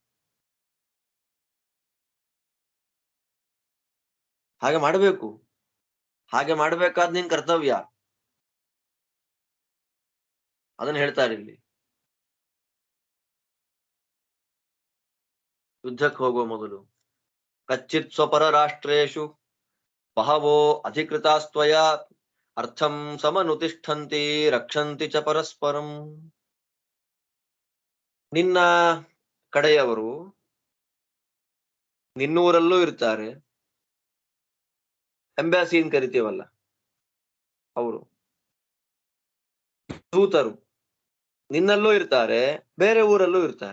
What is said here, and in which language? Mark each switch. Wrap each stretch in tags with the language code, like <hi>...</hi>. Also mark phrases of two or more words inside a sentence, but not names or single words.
<kn>ಹಾಗೆ ಮಾಡಬೇಕು. ಹಾಗೆ ಮಾಡ್ಬೇಕಾದ್ ನಿನ್ ಕರ್ತವ್ಯ. ಅದನ್ನ ಹೇಳ್ತಾರೆ ಇಲ್ಲಿ. ಯುದ್ಧಕ್ಕೆ ಹೋಗುವ ಮೊದಲು</kn> <sa>ಕಚ್ಚಿತ್ ಸ್ವಪರ ರಾಷ್ಟ್ರೇಶು ಬಹವೋ ಅಧಿಕೃತಾಸ್ತ್ವಯ ಅರ್ಥಂ ಸಮನುತಿಷ್ಠಂತಿ ರಕ್ಷಂತಿ ಚ ಪರಸ್ಪರಂ.</sa> <kn>ನಿನ್ನ ಕಡೆಯವರು ನಿನ್ನೂರಲ್ಲೂ ಇರ್ತಾರೆ, ಎಂಬಾಸಿ ಅಂತ ಕರಿತೀವಲ್ಲ ಅವರು, ದೂತರು ನಿನ್ನಲ್ಲೂ ಇರ್ತಾರೆ, ಬೇರೆ ಊರಲ್ಲೂ ಇರ್ತಾರೆ.</kn>